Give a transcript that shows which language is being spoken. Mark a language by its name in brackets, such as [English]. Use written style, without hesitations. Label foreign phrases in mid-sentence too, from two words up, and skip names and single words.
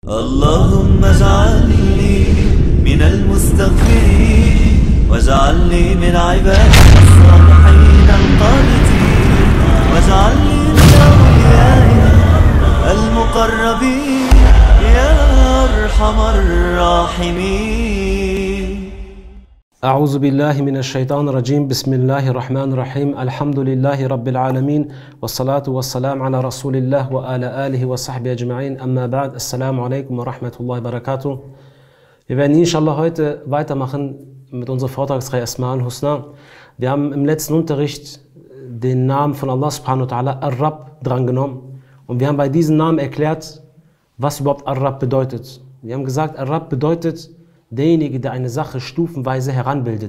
[Arabic] اللهم اجعلني من المستغفرين واجعلني من عبادك الصالحين القانتين واجعلني من أوليائك المقربين يا أرحم الراحمين. أعوذ بالله من الشيطان الرجيم. بسم الله الرحمن الرحيم. الحمد لله رب العالمين والصلاة والسلام على رسول الله وعلى آله وصحبه أجمعين. أما بعد. السلام عليكم ورحمة الله وبركاته. [German] Wir werden inshallah heute weitermachen mit unserer Vortragsreihe [Arabic] الأسماء الحسنى. [German] Wir haben im letzten Unterricht den Namen von [Arabic] الله سبحانه وتعالى الرب [German] drangenommen und wir haben bei diesem Namen erklärt, was überhaupt Ar-Rabb bedeutet. Wir haben gesagt, Ar-Rabb bedeutet derjenige, der eine Sache stufenweise heranbildet.